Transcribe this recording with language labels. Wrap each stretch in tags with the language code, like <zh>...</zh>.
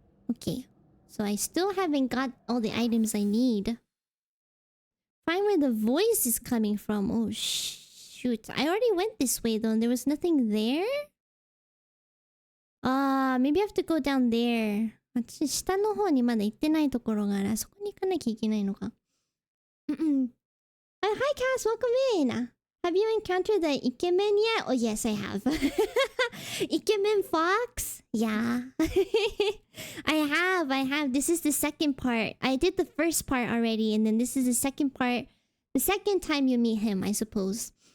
<en>Okay, so I still haven't got all the items I need. Find where the voice is coming from. Oh shoot, I already went this way though, and there was nothing there? Maybe I have to go down there.</en> <ja>私、下の方にまだ行ってないところがある。あそこに行かなきゃいけないのか。</ja> <en>Hi, Cass. Welcome in. Have you encountered the Ikemen yet? Oh, yes, I have. Ikemen Fox? Yeah. I have. This is the second part. I did the first part already, and then this is the second part. The second time you meet him, I suppose.</en>